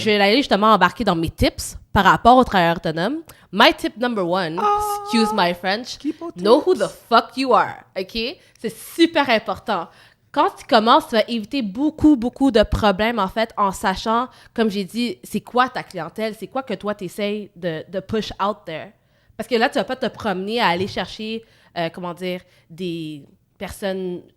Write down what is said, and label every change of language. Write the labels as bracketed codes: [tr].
[fr] je vais aller justement embarquer dans mes tips par rapport aux travailleurs autonomes. [en] My tip number one, excuse my French, know who the fuck you are. [fr] OK? C'est super important. Quand tu commences, tu vas éviter beaucoup de problèmes, en fait, en sachant, comme j'ai dit, c'est quoi ta clientèle, c'est quoi que toi, tu essaies de [en] push out there. [fr] Parce que là, tu vas pas te promener à aller chercher, des personnes...